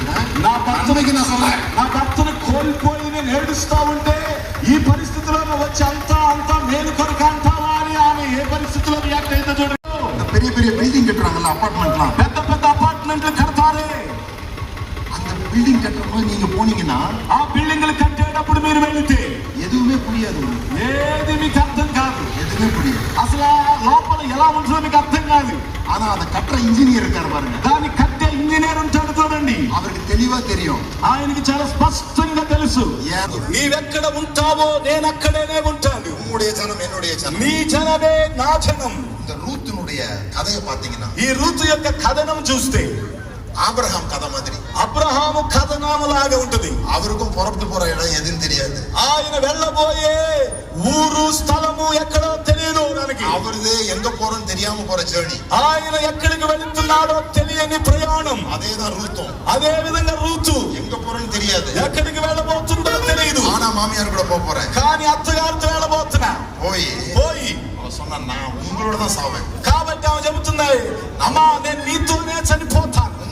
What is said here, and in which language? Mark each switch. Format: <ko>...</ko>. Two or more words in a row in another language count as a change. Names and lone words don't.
<te>నా భర్తను కోల్పోయి నేను ఏడుస్తా ఉంటే ఈ పరిస్థితిలో వచ్చి అంతా మేలు కొరకు అంటావా అని ఆమె ఏ పరిస్థితిలో రియాక్ట్ అయితే చూడండి.</te> <ta>பெரிய பெரிய பில்டிங் கட்டுறாங்கல்ல, அபார்ட்மெண்ட்லாம்,</ta> <te>పెద్ద అపార్ట్మెంట్లు కడతారే.</te> <ta>அந்த பில்டிங் கட்டும்போது நீங்க போனீங்கன்னா</ta> <te>ఆ బిల్డింగ్లు కట్టేటప్పుడు మీరు వెళితే</te> <ta>எதுவுமே புரியாது,</ta> <te>ఏది మీకు అర్థం కాదు,</te> <ta>எதுவுமே புரியாது.</ta> <te>అసలు లోపల ఎలా ఉంటుందో మీకు అర్థం కాదు.</te> <ta>ஆனா அதை கட்டுற இன்ஜினியர் இருக்காரு பாருங்க,</ta> <te>దాన్ని కట్టే ఇంజనీర్ ఉంటాడు చూడండి,</te> <ta>அவருக்கு தெளிவா தெரியும்,</ta> <te>ఆయనకి చాలా స్పష్టంగా తెలుసు నీవెక్కడ ఉంటావో నేను అక్కడనే ఉంటాను.</te> <ta>உங்களுடைய ஜனம் என்னுடைய ஜனம்,</ta> <te>నీ జనమే నా జనం.</te> <ta>இந்த ரூத்தினுடைய கதையை பாத்தீங்கன்னா</ta> <te>ఈ రూతు యొక్క కథనం చూస్తే</te> <ta>ஆபிரகாம் கதை மாதிரி,</ta> <te>అబ్రహాము కథనాములాగా ఉంటది.</te> <ta>அவருக்கும் புறப்பட்டு போற இடம் எதுன்னு தெரியாது,</ta> <te>ఆయన వెళ్ళబోయే ఊరు స్థలము ఎక్కడో తెలియదు దానికి,</te> <ta>அவருது எங்க போறோம்னு தெரியாம போற జర్నీ,</ta> <te>ఆయన ఎక్కడికి వెళుతున్నాడో తెలియని ప్రయాణం.</te> <ta>அதேதான் ரூத்தும்,</ta> <te>అదే విధంగా రూతు</te> <ta>எங்க போறோம்னு தெரியாது,</ta> <te>ఎక్కడికి వెళ్ళబోతుందో తెలియదు.</te> <ta>ஆனா மாமியார் கூட போறேன்,</ta> <te>కానీ అత్తగారితో వెళ్ళబోతున్నా.</te> <ta>போய் அவ சொன்னா நான் உங்களோட தான் சாவேன்,</ta> <te>కాబట్టి ఆమె చెబుతుంది, అమ్మా నేను నీతోనే చనిపోతా.</te>